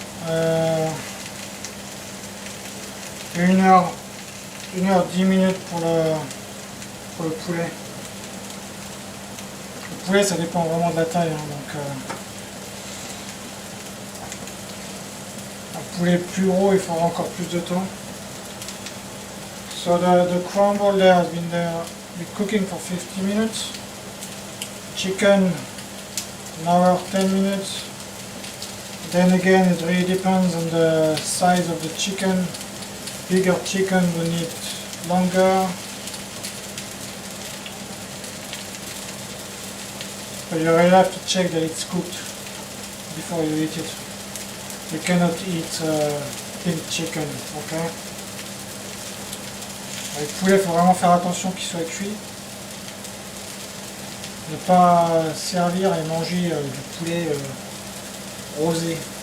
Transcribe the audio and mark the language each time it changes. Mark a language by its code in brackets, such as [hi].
[fr] Et 1h10 minutes pour le poulet. Le poulet, ça dépend vraiment de la taille. Donc, un poulet plus gros, il faudra encore plus de temps. [en] So the crumble there has been cooking for 50 minutes. Chicken, an hour, 10 minutes. Then again, it really depends on the size of the chicken. Bigger chicken will need longer. But you really have to check that it's cooked before you eat it. You cannot eat pink chicken, ok? [fr] Avec le poulet, il faut vraiment faire attention qu'il soit cuit. Ne pas servir et manger du poulet rosé.